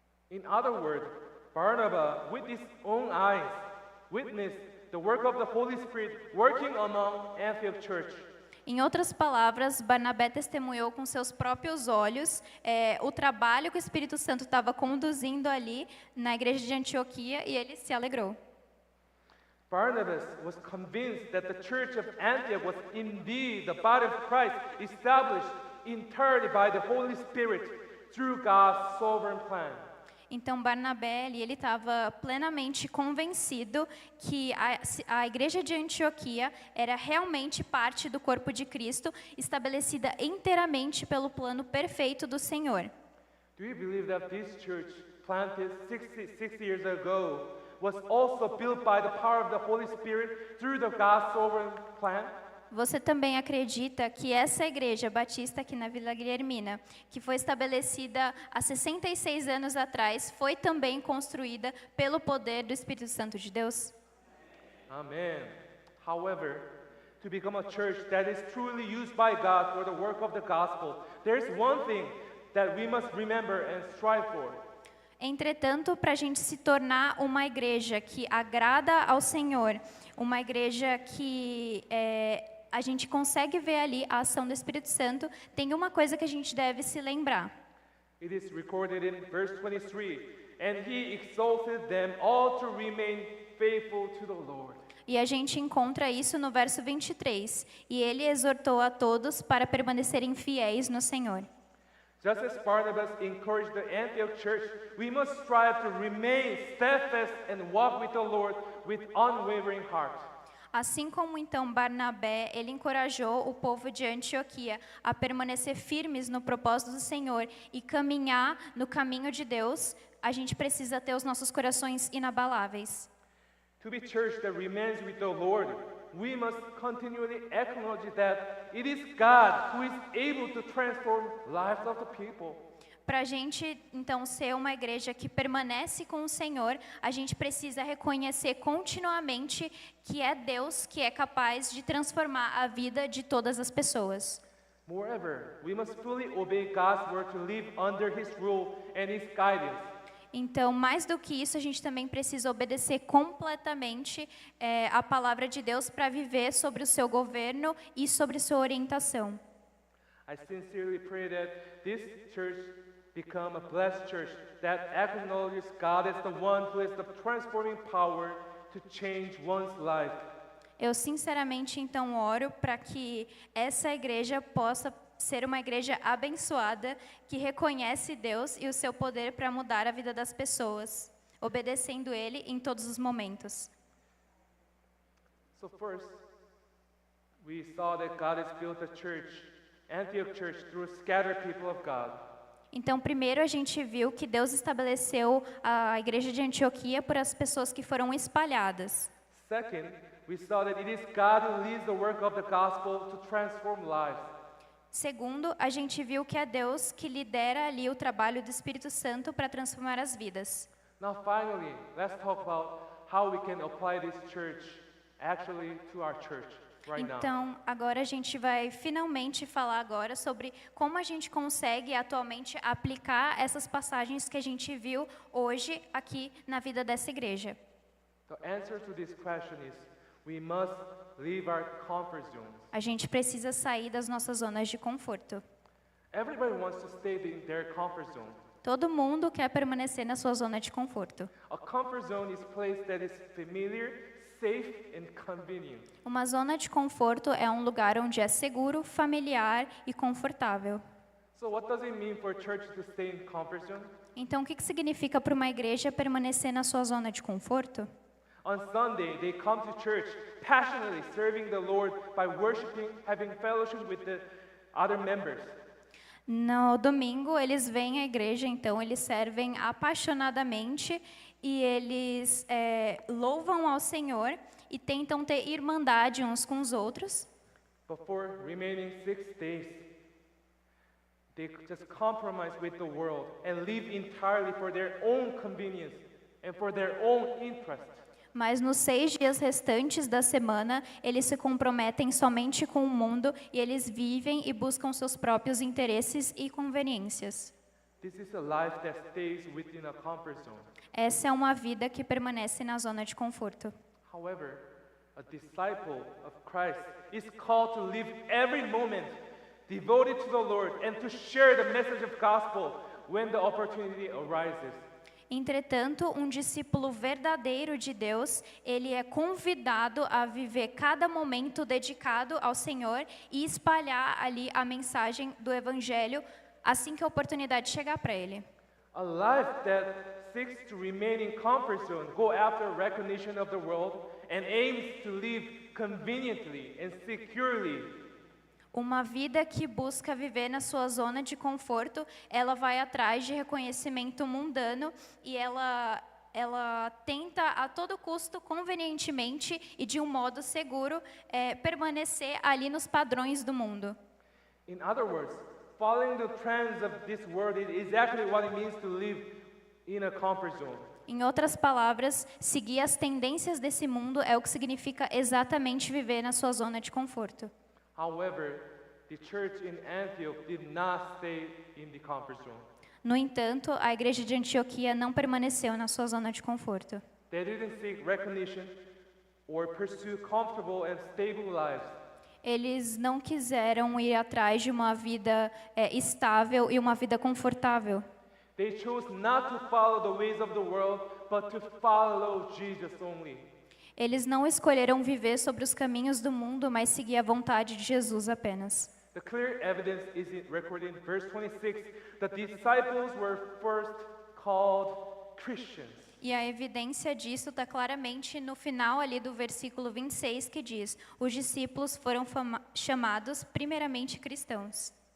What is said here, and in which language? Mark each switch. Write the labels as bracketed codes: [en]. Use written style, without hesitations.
[en] In other words, Barnabas, with his own eyes, witnessed the work of the Holy Spirit working among Antioch church. [pt] Em outras palavras, Barnabé testemunhou com seus próprios olhos o trabalho que o Espírito Santo estava conduzindo ali na igreja de Antioquia e ele se alegrou. [en] Barnabas was convinced that the church of Antioch was indeed the body of Christ, established entirely by the Holy Spirit through God's sovereign plan. [pt] Então Barnabé, ele estava plenamente convencido que a igreja de Antioquia era realmente parte do corpo de Cristo, estabelecida inteiramente pelo plano perfeito do Senhor. [en] Do you believe that this church, planted 66 years ago, was also built by the power of the Holy Spirit through the God's sovereign plan? [pt] Você também acredita que essa igreja batista aqui na Vila Guilhermina, que foi estabelecida há 66 anos atrás, foi também construída pelo poder do Espírito Santo de Deus? [en] Amen. However, to become a church that is truly used by God for the work of the gospel, there's one thing that we must remember and strive for. [pt] Entretanto, para a gente se tornar uma igreja que agrada ao Senhor, uma igreja que a gente consegue ver ali a ação do Espírito Santo, tem uma coisa que a gente deve se lembrar. [en] It is recorded in verse 23, and he exalted them all to remain faithful to the Lord. [pt] E a gente encontra isso no verso 23. E ele exortou a todos para permanecerem fiéis no Senhor. [en] Just as Barnabas encouraged the Antioch church, we must strive to remain steadfast and walk with the Lord with unwavering heart. [pt] Assim como então Barnabé, ele encorajou o povo de Antioquia a permanecer firmes no propósito do Senhor e caminhar no caminho de Deus, a gente precisa ter os nossos corações inabaláveis. [en] To be church that remains with the Lord, we must continually acknowledge that it is God who is able to transform lives of the people. [pt] Para a gente, então, ser uma igreja que permanece com o Senhor, a gente precisa reconhecer continuamente que é Deus que é capaz de transformar a vida de todas as pessoas. [en] Moreover, we must fully obey God's word to live under His rule and His guidance. [pt] Então, mais do que isso, a gente também precisa obedecer completamente a palavra de Deus para viver sobre o seu governo e sobre sua orientação. [en] I sincerely pray that this church become a blessed church that acknowledges God as the one who has the transforming power to change one's life. [pt] Eu sinceramente então oro para que essa igreja possa ser uma igreja abençoada que reconhece Deus e o seu poder para mudar a vida das pessoas, obedecendo Ele em todos os momentos. [en] So first, we saw that God has built a church, Antioch church, through scattered people of God. [pt] Então, primeiro a gente viu que Deus estabeleceu a igreja de Antioquia por as pessoas que foram espalhadas. [en] Second, we saw that it is God who leads the work of the gospel to transform lives. [pt] Segundo, a gente viu que é Deus que lidera ali o trabalho do Espírito Santo para transformar as vidas. [en] Now finally, let's talk about how we can apply this church actually to our church right now. [pt] Então, agora a gente vai finalmente falar agora sobre como a gente consegue atualmente aplicar essas passagens que a gente viu hoje aqui na vida dessa igreja. [en] The answer to this question is we must leave our comfort zones. [pt] A gente precisa sair das nossas zonas de conforto. [en] Everybody wants to stay in their comfort zone. [pt] Todo mundo quer permanecer na sua zona de conforto. [en] A comfort zone is a place that is familiar, safe and convenient. [pt] Uma zona de conforto é um lugar onde é seguro, familiar e confortável. [en] So what does it mean for a church to stay in comfort zone? [pt] Então, o que significa para uma igreja permanecer na sua zona de conforto? [en] On Sunday, they come to church passionately serving the Lord by worshiping, having fellowship with the other members. [pt] No domingo, eles vêm à igreja, então eles servem apaixonadamente e eles louvam ao Senhor e tentam ter irmandade uns com os outros. [en] But for remaining 6 days, they just compromise with the world and live entirely for their own convenience and for their own interest. [pt] Mas nos 6 dias restantes da semana, eles se comprometem somente com o mundo e eles vivem e buscam seus próprios interesses e conveniências. [en] This is a life that stays within a comfort zone. [pt] Essa é uma vida que permanece na zona de conforto. [en] However, a disciple of Christ is called to live every moment devoted to the Lord and to share the message of gospel when the opportunity arises. [pt] Entretanto, um discípulo verdadeiro de Deus, ele é convidado a viver cada momento dedicado ao Senhor e espalhar ali a mensagem do Evangelho assim que a oportunidade chegar para ele. [en] A life that seeks to remain in comfort zone, go after recognition of the world, and aims to live conveniently and securely. [pt] Uma vida que busca viver na sua zona de conforto, ela vai atrás de reconhecimento mundano e ela tenta a todo custo, convenientemente e de um modo seguro, permanecer ali nos padrões do mundo. [en] In other words, following the trends of this world is exactly what it means to live in a comfort zone. [pt] Em outras palavras, seguir as tendências desse mundo é o que significa exatamente viver na sua zona de conforto. [en] However, the church in Antioch did not stay in the comfort zone. [pt] No entanto, a igreja de Antioquia não permaneceu na sua zona de conforto. [en] They didn't seek recognition or pursue comfortable and stable lives. [pt] Eles não quiseram ir atrás de uma vida estável e uma vida confortável. [en] They chose not to follow the ways of the world, but to follow Jesus only. [pt] Eles não escolheram viver sobre os caminhos do mundo, mas seguir a vontade de Jesus apenas. [en] The clear evidence is recorded in verse 26 that the disciples were first called Christians. [pt] E a evidência disso está claramente no final ali do versículo 26, que diz: os discípulos foram chamados primeiramente cristãos.